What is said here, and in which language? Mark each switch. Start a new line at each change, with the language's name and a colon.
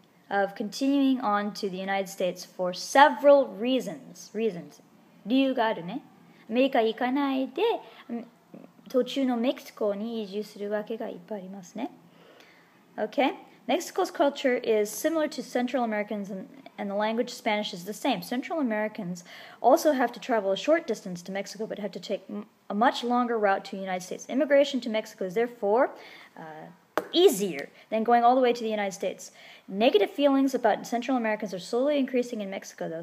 English: of continuing on to the United States for several reasons.
Japanese: 理由があるね。アメリカ行かないで、途中のメキシコに移住するわけがいっぱいありますね。
English: Okay? Mexico's culture is similar to Central Americans and the language Spanish is the same. Central Americans also have to travel a short distance to Mexico but have to take a much longer route to the United States. Immigration to Mexico is therefore easier than going all the way to the United States. Negative feelings about Central Americans are slowly increasing in Mexico, though.